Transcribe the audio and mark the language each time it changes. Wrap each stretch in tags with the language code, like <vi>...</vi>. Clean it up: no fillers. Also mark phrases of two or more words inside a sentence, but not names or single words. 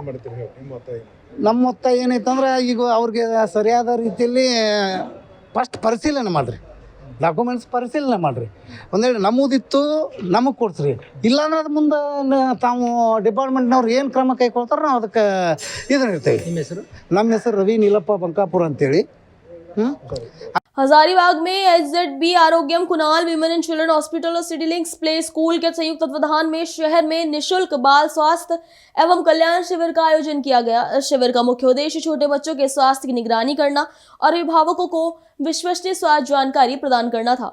<kn>ನಮ್ಮ ಮೊತ್ತ ಏನೈತಂದ್ರೆ ಈಗ ಅವ್ರಿಗೆ ಸರಿಯಾದ ರೀತಿಯಲ್ಲಿ ಫಸ್ಟ್ ಪರಿಶೀಲನೆ ಮಾಡಿರಿ, ಡಾಕ್ಯುಮೆಂಟ್ಸ್ ಪರಿಶೀಲನೆ ಮಾಡಿರಿ. ಒಂದೇಳಿ ನಮ್ಮದಿತ್ತು ನಮಗೆ ಕೊಡ್ಸ್ರಿ, ಇಲ್ಲಾಂದ್ರೆ ಅದು ಮುಂದೆ ತಾವು ಡಿಪಾರ್ಟ್ಮೆಂಟ್ನವ್ರು ಏನು ಕ್ರಮ ಕೈಗೊಳ್ತಾರೆ ನಾವು ಅದಕ್ಕೆ ಇರ್ತೇವೆ. ನಮ್ಮ ಹೆಸರು ರವಿ ನೀಲಪ್ಪ ಬಂಕಾಪುರ ಅಂತೇಳಿ.</kn> <hi>हजारीबाग में HZB आरोग्यम कुणाल विमेन एंड चिल्ड्रन हॉस्पिटल और सिटी लिंक्स प्ले स्कूल के संयुक्त तत्वाधान में शहर में निशुल्क बाल स्वास्थ्य एवं कल्याण शिविर का आयोजन किया गया। शिविर का मुख्य उद्देश्य छोटे बच्चों के स्वास्थ्य की निगरानी करना और अभिभावकों को विश्वसनीय स्वास्थ्य जानकारी प्रदान करना था।</hi>